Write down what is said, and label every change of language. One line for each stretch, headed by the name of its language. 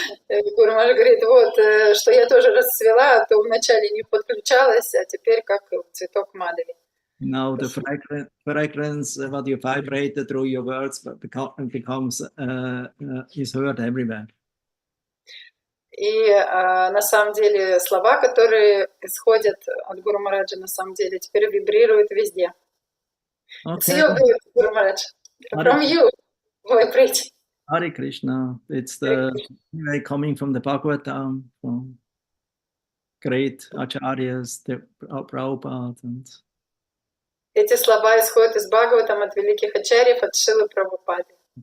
Russian: Гуру Маharaj говорит, что я тоже расцвела, то вначале не подключалась, а теперь как цветок Мадhavi.
English: Now the fragrance, what you vibrate through your words becomes is heard everywhere.
Russian: И на самом деле слова, которые исходят от Гуру Махараджа, на самом деле теперь вибрируют везде.
English: Okay. It's you, Guru Maharaj. From you, vibrate. Hare Krishna. It's the way coming from the Bhagavatam, from great acharyas, the Prabhupada.
Russian: Эти слова исходят из Бхагаватам, от великих ачарьев, от Шилы Прабхупады.